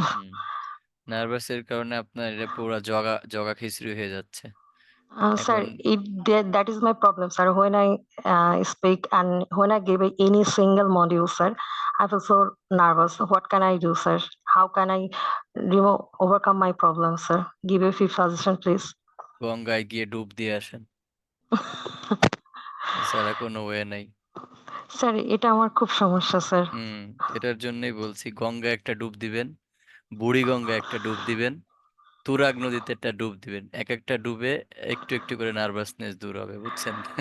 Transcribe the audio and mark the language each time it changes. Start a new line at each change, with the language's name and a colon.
Bangla: হুম হুম নার্ভাসের কারণে আপনার এটা পুরো জগা জগা খিচুড়ি হয়ে যাচ্ছে
English: Sir,
Bangla: এখন।
English: that is my problem, sir. When I speak and when I give any single module, sir, I feel so nervous. What can I do, sir? How can I overcome my problem, sir? Give a few suggestion, please.
Bangla: গঙ্গায় গিয়ে ডুব দিয়ে আসেন, এছাড়া কোনো way নাই। Sir এটা আমার খুব সমস্যা স্যার। হুম এটার জন্যই বলছি, গঙ্গা একটা ডুব দিবেন, বুড়িগঙ্গা একটা ডুব দিবেন, তুরাগ নদীতে একটা ডুব দিবেন, এক একটা ডুবে একটু একটু করে নার্ভাসনেস দূর হবে, বুঝছেন?